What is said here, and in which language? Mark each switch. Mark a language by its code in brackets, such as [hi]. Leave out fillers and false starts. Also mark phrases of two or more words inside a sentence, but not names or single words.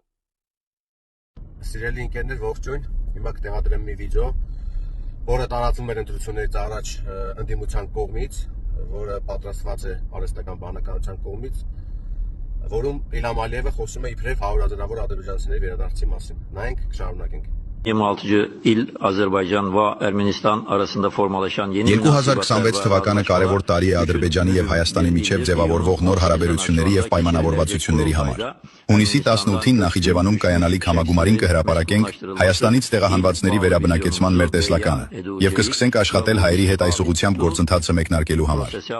[hy] Սիրելի ընկերներ, ողջույն։ Հիմա կտեղադրեմ մի վիդեո, որը տարածվում էր ընտրություններից առաջ ընդդիմության կողմից, որը պատրաստված է արհեստական բանականության կողմից, որում Իլհամ Ալիևը խոսում է իբրև 100,000-ավոր ադրբեջանցիների վերադարձի մասին։ Նայենք, կշարունակենք։ [az] 26 il Azərbaycan və Ermənistan arasında formalaşan yeni [hy] 2026 թվականը կարևոր տարի է Ադրբեջանի եւ Հայաստանի միջև ձևավորվող նոր հարաբերությունների եւ պայմանավորվածությունների համար։ Հունիսի 18-ին Նախիջևանում կայանալիք համագումարին կհրապարակենք Հայաստանից տեղահանվածների վերաբնակեցման մեր տեսլականը եւ կսկսենք աշխատել հայերի հետ այս ուղղությամբ գործընթացը մեկնարկելու համար։